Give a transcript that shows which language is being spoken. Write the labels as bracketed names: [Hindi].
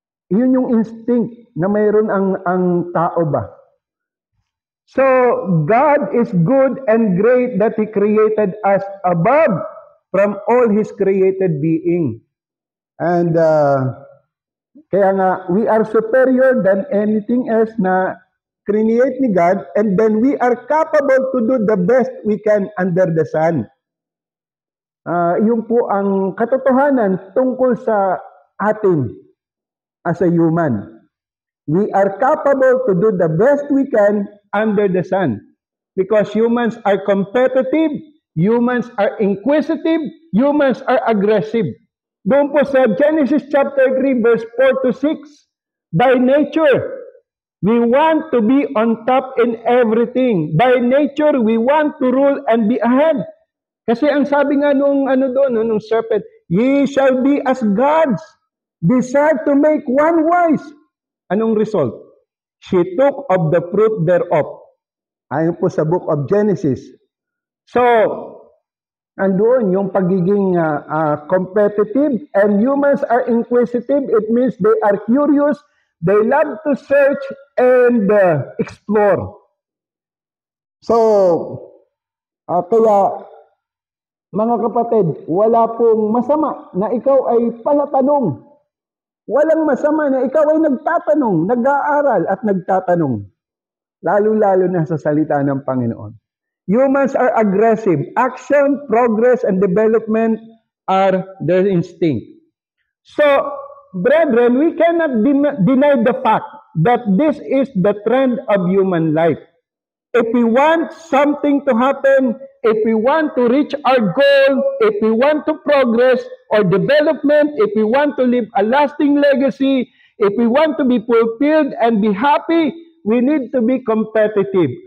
[Filipino] Yun yung instinct na mayroon ang tao ba. [English] So, God is good and great that He created us above from all His created being. And kaya nga, we are superior than anything else [Filipino] na create ni God, [English] and then we are capable to do the best we can under the sun. [Filipino] Yun po ang katotohanan tungkol sa atin [English] as a human. We are capable to do the best we can under the sun. Because humans are competitive, humans are inquisitive, humans are aggressive. [Filipino] Doon po sa Genesis chapter 3 verse 4 to 6, [English] by nature, we want to be on top in everything. By nature, we want to rule and be ahead. [Filipino] Kasi ang sabi nga nung serpent, [English] ye shall be as gods, decide to make one wise. [Filipino] Anong [English] result? She took of the fruit thereof. [Filipino] Ayon po sa [English] book of Genesis. So, [Filipino] andoon yung pagiging [English] competitive, and humans are inquisitive. It means they are curious, they love to search and explore. [Filipino] So, kaya mga kapatid, wala pong masama na ikaw ay palatanong. Walang masama na ikaw ay nagtatanong, nag-aaral at nagtatanong. Lalo-lalo na sa salita ng Panginoon. [English] Humans are aggressive. Action, progress, and development are their instinct. So, brethren, we cannot deny the fact that this is the trend of human life. If we want something to happen, if we want to reach our goal, if we want to progress or development, if we want to leave a lasting legacy, if we want to be fulfilled and be happy, we need to be competitive.